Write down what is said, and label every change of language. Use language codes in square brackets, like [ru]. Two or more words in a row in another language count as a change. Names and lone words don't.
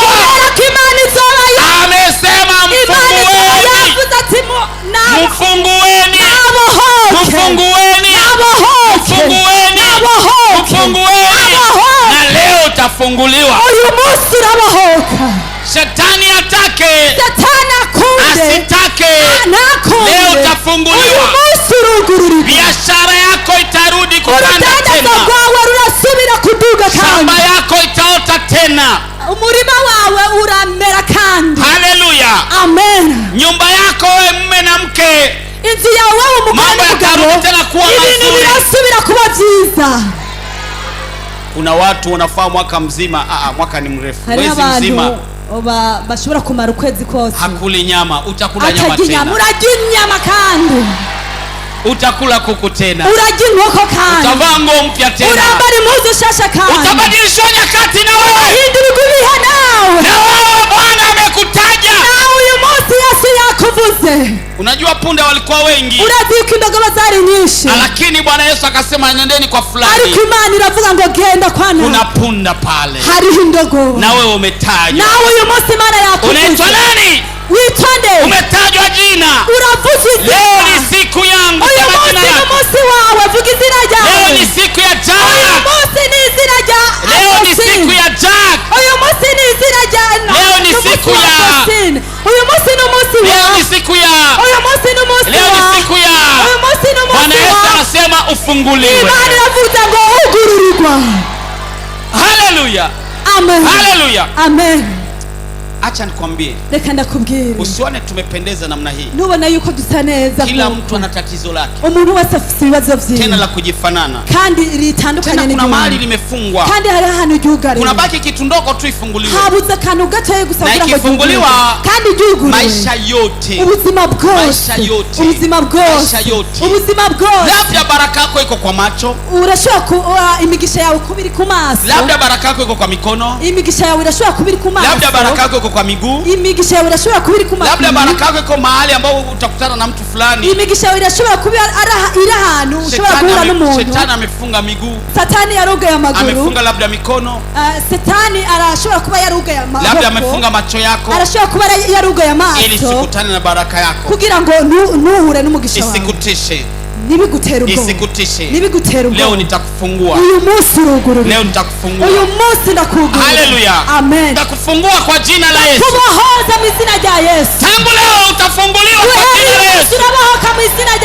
[rn] kubera ko Imana izobayo, [sw] amesema mfungueni, mfungueni, mfungueni, mfungueni, mfungueni, na leo utafunguliwa. [rn] uyu munsi urabahoka, [sw] Shetani atake, [rn] satani akunde [sw] asitake, [rn] nakunde, [sw] leo utafunguliwa. [rn] uyu munsi urugururirwa, [sw] Biashara yako itarudi kupanda [rn] urudandazo [sw] tena, [rn] rwawe rurasubira kuduga, [sw] shamba [rn] kandi [sw] yako itaota tena. [rn] umurima wawe uramera kandi. Haleluya, amen. [sw] nyumba yako wewe mume na mke, [rn] inzu yawe wewe umugabo [sw] mambo [rn] n'umugabo, [sw] yatarudi tena kuwa [rn] ibintu [sw] mazuri. [rn] birasubira kuba byiza. [sw] Kuna watu wanafaa mwaka mzima, mwaka ni mrefu, [rn] Hari [sw] mwezi mzima [rn] abantu bashobora kumara ukwezi kose [sw] hakuli nyama, utakula nyama [rn] atarya inyama, [sw] tena, [rn] urarya inyama kandi [sw] utakula kuku tena, [rn] urarya inkoko kandi [sw] utavaa nguo mpya tena, [rn] urambara impuzu shasha kandi [sw] utabadilishwa nyakati na wewe, [rn] urahindurwa ibihe nawe, [sw] na wewe Bwana amekutaja. [rn] nawe uyu munsi Yesu yakuvuze. [sw] Unajua punda walikuwa wengi, [rn] urazi yuko indogoba zari nyinshi, [sw] lakini Bwana Yesu akasema nendeni kwa fulani, [rn] ariko Imana iravuga ngo genda kwana, [sw] kuna punda pale, [rn] hariho indogoba, [sw] na wewe umetajwa. [rn] nawe uyu munsi Imana yakuvuze. [sw] Unaitwa nani? [rn] witwa nde? [sw] Umetajwa jina. [rn] uravuze izina. [sw] Leo ni siku yangu, [rn] uyu [sw] sema [rn] munsi [sw] jina ni lako. [rn] umunsi wawe, vuga izina ryawe. [sw] Leo ni siku ya [rn] uyu Jack, munsi ni izina rya [sw] leo ni Agostine. siku ya Jack, [rn] uyu munsi ni izina rya [sw] Leo ni [rn] umunsi [sw] siku [rn] wa [sw] ya- [rn] Agostine. uyu munsi ni umunsi [sw] leo [rn] wa [sw] ni siku ya, [rn] uyu munsi ni umunsi [sw] leo ni [rn] wa [sw] siku ya, [rn] uyu munsi ni [sw] Bwana [rn] umunsi Yesu wa [sw] anasema ufunguliwe. [rn] Imana iravuga ngo ugururirwa. Haleluya, amen, haleluya. amen. [sw] Acha nikwambie, [rn] reka ndakubwira, [sw] usione tumependeza namna hii, [rn] nubona yuko dusa neza, [sw] kila [rn] nk'uko. [sw] mtu ana tatizo lake, [rn] umuntu wese afite ibibazo [sw] tena [rn] vyiwe [sw] la kujifanana, [rn] kandi ritandukanye [sw] tena kuna mahali [rn] n'igihugu, [sw] limefungwa, [rn] kandi hari ahantu ryugariwe, [sw] kuna baki kitu ndogo tu ifunguliwe, [rn] habuze akantu gatoya gusa [sw] na [rn] kugira ngo [sw] ikifunguliwa, [rn] ryugururwe. kandi ryuguriwe [sw] maisha yote, [rn] ubuzima bwose, [sw] maisha yote, [rn] ubuzima bwose, [sw] maisha yote. [rn] ubuzima bwose. [sw] labda baraka yako iko kwa macho, [rn] urashobora kuba imigisha yawe kuba iri ku maso, [sw] labda baraka yako iko kwa mikono, [rn] imigisha yawe irashobora kuba iri ku maso, [sw] labda baraka yako iko kwa miguu, [rn] imigisha yawe irashobora kuba iri ku maguru, [sw] labda baraka yako iko mahali ambao utakutana na mtu fulani. [rn] imigisha yawe irashobora kuba iri ahantu ushobora guhura n'umuntu. [sw] Shetani amefunga miguu, [rn] satani yarugaye amaguru, [sw] amefunga labda mikono, [rn] satani arashobora kuba yarugaye amaboko, [sw] labda amefunga macho yako, [rn] arashobora kuba yarugaye [sw] ili [rn] amaso [sw] sikutane na baraka yako, [rn] kugira ngo ntuhure n'umugisha wawe, [sw] isikutishe, [rn] nibigutera ubwoba, [sw] isikutishe. [rn] nibigutera ubwoba. [sw] Leo nitakufungua, [rn] uyu munsi urugurura, [sw] leo nitakufungua. [rn] uyu munsi ndakugurura. Haleluya, amen. [sw] nitakufungua kwa jina la Yesu. [rn] kubohoza mu izina rya Yesu. [sw] Tangu leo utafunguliwa kwa jina la Yesu. [rn] Urabohoka mu izina